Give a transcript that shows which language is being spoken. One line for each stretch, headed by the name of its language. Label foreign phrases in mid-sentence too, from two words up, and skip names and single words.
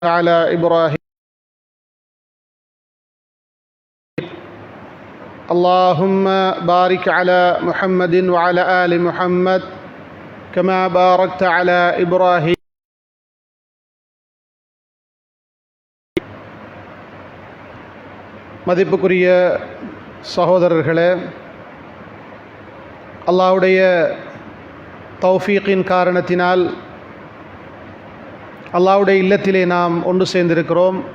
Arabic: على إبراهيم اللهم بارك على محمد وعلى آل محمد كما باركت على إبراهيم.
Tamil: மதிப்புக்குரிய சகோதரர்களே, அல்லாஹ்வுடைய தௌஃபீக்கின் காரணத்தினால் அல்லாஹ்வுடைய இல்லத்திலே நாம் ஒன்று சேர்ந்திருக்கிறோம்.